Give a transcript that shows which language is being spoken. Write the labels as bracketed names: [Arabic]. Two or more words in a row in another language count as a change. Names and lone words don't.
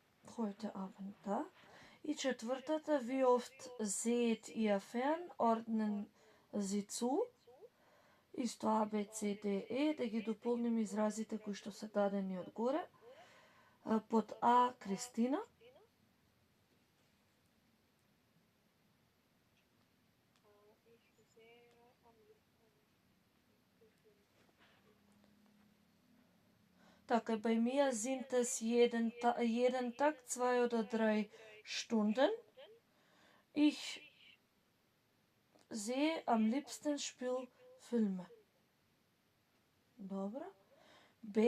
[German] heute Abend da. [Macedonian] И четвртата, [German] wie oft seht ihr fern, ordnen sie zu. [Macedonian] Исто А, Б, С, Д, Е, да ги дополним изразите кои што се дадени одгоре. Под А, Кристина. [German] Ich sehe am liebsten die Filme. Така, bei mir sind es jeden Tag 2 oder 3 Stunden. Ich sehe am liebsten Spielfilme. [Macedonian] Добро. Б.